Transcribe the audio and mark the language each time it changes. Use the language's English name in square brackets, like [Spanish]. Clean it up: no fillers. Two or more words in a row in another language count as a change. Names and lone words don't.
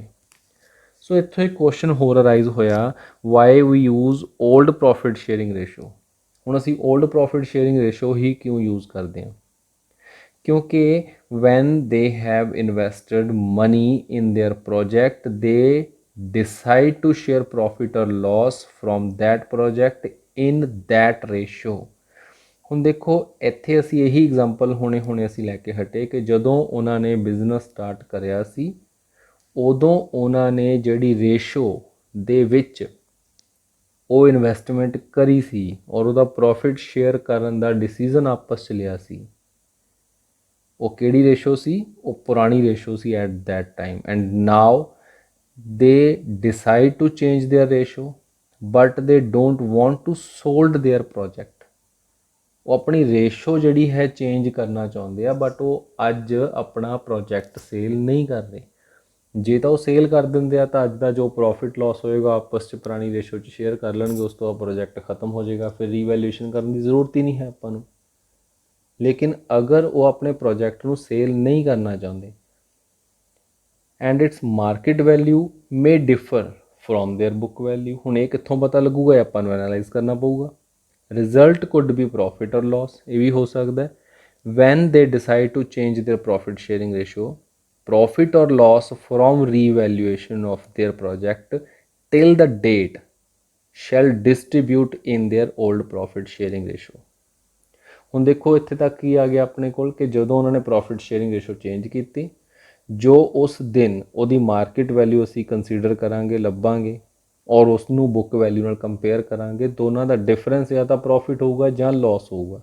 [Punjabi] ਸੋ ਇੱਥੋਂ ਇੱਕ ਕੁਐਸਚਨ ਹੋਰ ਅਰਾਈਜ਼ ਹੋਇਆ, [English] why we use old profit sharing ratio. [Punjabi] ਹੁਣ ਅਸੀਂ [English] old profit sharing ratio [Punjabi] ਹੀ ਕਿਉਂ ਯੂਜ਼ ਕਰਦੇ ਹਾਂ? [English] ਕਿਉਂਕਿ when they have invested money in their project they decide to share profit or loss from that project in that ratio। [Punjabi] ਹੁਣ ਦੇਖੋ ਇੱਥੇ ਅਸੀਂ ਇਹੀ ਐਗਜ਼ਾਮਪਲ ਹੁਣੇ ਅਸੀਂ ਲੈ ਕੇ ਹਟੇ ਕਿ ਜਦੋਂ ਉਹਨਾਂ ਨੇ [English] business start [Punjabi] ਕਰਿਆ ਸੀ ਉਦੋਂ ਉਹਨਾਂ ਨੇ ਜਿਹੜੀ ਰੇਸ਼ੋ ਦੇ ਵਿੱਚ ਉਹ ਇਨਵੈਸਟਮੈਂਟ ਕਰੀ ਸੀ ਔਰ ਉਹਦਾ [English] profit share [Punjabi] ਕਰਨ ਦਾ ਡਿਸੀਜ਼ਨ ਆਪਸ 'ਚ ਲਿਆ ਸੀ, ਉਹ ਕਿਹੜੀ ਰੇਸ਼ੋ ਸੀ? ਉਹ ਪੁਰਾਣੀ ਰੇਸ਼ੋ ਸੀ [English] at that time. and now they decide to change their ratio but they don't want to sold their project। [Punjabi] ਉਹ ਆਪਣੀ ਰੇਸ਼ੋ ਜਿਹੜੀ ਹੈ ਚੇਂਜ ਕਰਨਾ ਚਾਹੁੰਦੇ ਆ ਬਟ ਉਹ ਅੱਜ ਆਪਣਾ [English] project sale [Punjabi] ਨਹੀਂ ਕਰ ਰਹੇ। ਜੇ ਤਾਂ ਉਹ ਸੇਲ ਕਰ ਦਿੰਦੇ ਆ ਤਾਂ ਅੱਜ ਦਾ ਜੋ [English] profit loss [Punjabi] ਹੋਏਗਾ ਆਪਸ 'ਚ ਪੁਰਾਣੀ ਰੇਸ਼ੋ 'ਚ ਸ਼ੇਅਰ ਕਰ ਲੈਣਗੇ, ਉਸ ਤੋਂ ਬਾਅਦ ਪ੍ਰੋਜੈਕਟ ਖਤਮ ਹੋ ਜਾਏਗਾ, ਫਿਰ ਰੀਵੈਲਿਊਏਸ਼ਨ ਕਰਨ ਦੀ ਜ਼ਰੂਰਤ ਹੀ ਨਹੀਂ ਹੈ ਆਪਾਂ ਨੂੰ। ਲੇਕਿਨ ਅਗਰ ਉਹ ਆਪਣੇ ਪ੍ਰੋਜੈਕਟ ਨੂੰ ਸੇਲ ਨਹੀਂ ਕਰਨਾ ਚਾਹੁੰਦੇ [English] and its market value may differ from their book value। [Punjabi] ਹੁਣ ਇਹ ਕਿੱਥੋਂ ਪਤਾ ਲੱਗੂਗਾ? ਇਹ ਆਪਾਂ ਨੂੰ ਐਨਾਲਾਈਜ਼ ਕਰਨਾ ਪਊਗਾ। [English] result could be profit or loss, [Punjabi] ਇਹ ਵੀ ਹੋ ਸਕਦਾ ਹੈ। [English] when they decide to change their profit sharing ratio, profit or loss from revaluation of their project till the date shall distribute in their old profit sharing ratio। [Punjabi] ਹੁਣ ਦੇਖੋ ਇੱਥੇ ਤੱਕ ਕੀ ਆ ਗਿਆ ਆਪਣੇ ਕੋਲ ਕਿ ਜਦੋਂ ਉਹਨਾਂ ਨੇ [English] profit sharing ratio change [Punjabi] ਕੀਤੀ, ਜੋ ਉਸ ਦਿਨ ਉਹਦੀ [English] market value [Punjabi] ਅਸੀਂ ਕੰਸੀਡਰ ਕਰਾਂਗੇ, ਲੱਭਾਂਗੇ ਔਰ ਉਸ ਨੂੰ [English] book value [Punjabi] ਨਾਲ ਕੰਪੇਅਰ ਕਰਾਂਗੇ, ਦੋਨਾਂ ਦਾ ਡਿਫਰੈਂਸ ਜਾਂ ਤਾਂ ਪ੍ਰੋਫਿਟ ਹੋਊਗਾ ਜਾਂ ਲਾਸ ਹੋਊਗਾ।